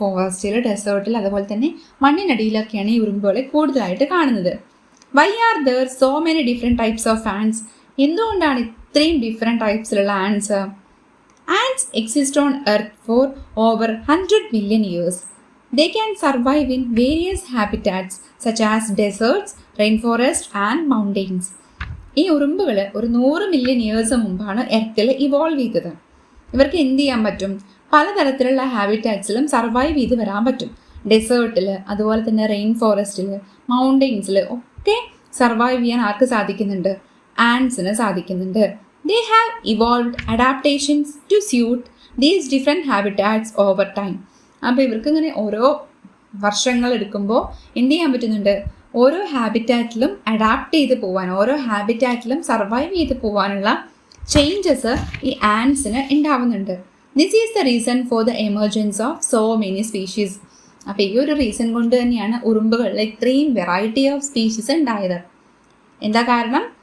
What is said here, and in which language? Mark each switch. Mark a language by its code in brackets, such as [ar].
[ml] ഫോറസ്റ്റിൽ, ഡെസേർട്ടിൽ, അതുപോലെ തന്നെ മണ്ണിനടിയിലൊക്കെയാണ് ഈ ഉറുമ്പുകളെ കൂടുതലായിട്ട് കാണുന്നത്. [en] Why are there so many different types of ants? [ml] എന്തുകൊണ്ടാണ് ഇത്രയും different ടൈപ്സിലുള്ള ആൻറ്റ്സ്? [en] Ants exist on earth for over 100 million years. They can survive in various habitats such as deserts, rainforests and mountains. [ml] ഈ ഉറുമ്പുകൾ ഒരു [en] 100 million years [ml] മുമ്പാണ് എർത്തിൽ ഇവോൾവ് ചെയ്തത്. ഇവർക്ക് എന്ത് ചെയ്യാൻ പറ്റും? പലതരത്തിലുള്ള ഹാബിറ്റാറ്റ്സിലും സർവൈവ് ചെയ്ത് വരാൻ പറ്റും. ഡെസേർട്ടിൽ, അതുപോലെ തന്നെ റെയിൻ ഫോറസ്റ്റിൽ, മൗണ്ടെയിൻസിൽ ഒക്കെ സർവൈവ് ചെയ്യാൻ ആർക്ക് സാധിക്കുന്നുണ്ട്? ആൻറ്റ്സിന് സാധിക്കുന്നുണ്ട്. [en] They have evolved adaptations to suit these different habitats over time. [ml] അപ്പോൾ ഇവർക്ക് ഇങ്ങനെ ഓരോ വർഷങ്ങൾ എടുക്കുമ്പോൾ എന്ത് ചെയ്യാൻ പറ്റുന്നുണ്ട്? ഓരോ ഹാബിറ്റാറ്റിലും അഡാപ്റ്റ് ചെയ്ത് പോകാൻ, ഓരോ ഹാബിറ്റാറ്റിലും സർവൈവ് ചെയ്ത് പോകാനുള്ള ചേഞ്ചസ് ഈ ആൻസിന് ഉണ്ടാവുന്നുണ്ട്. [en] This is the reason for the emergence of so many species. [ml] അപ്പോൾ ഈ ഒരു റീസൺ കൊണ്ട് തന്നെയാണ് ഉറുമ്പുകളിൽ ഇത്രയും വെറൈറ്റി ഓഫ് സ്പീഷീസ് ഉണ്ടായത്. എന്താ കാരണം?